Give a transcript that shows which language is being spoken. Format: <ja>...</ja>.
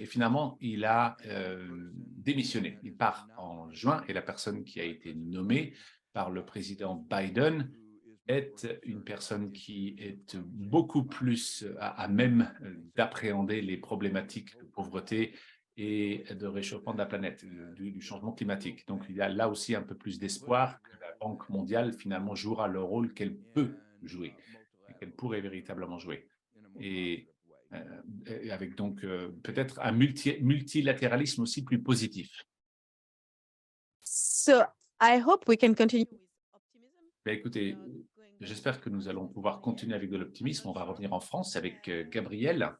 <fr>Et finalement, il a démissionné. Il part en juin et la personne qui a été nommée par le président Biden est une personne qui est beaucoup plus à même d'appréhender les problématiques de pauvreté et de réchauffement de la planète, du changement climatique. Donc, il y a là aussi un peu plus d'espoir que la Banque mondiale, finalement, jouera le rôle qu'elle peut jouer, et qu'elle pourrait véritablement jouer. Et avec donc peut-être un multilatéralisme aussi plus positif.</fr> <en>So I hope we can continue with optimism.</en> <fr>Ben, écoutez, j'espère que nous allons pouvoir continuer avec de l'optimisme. On va revenir en France avec Gabriel.</fr>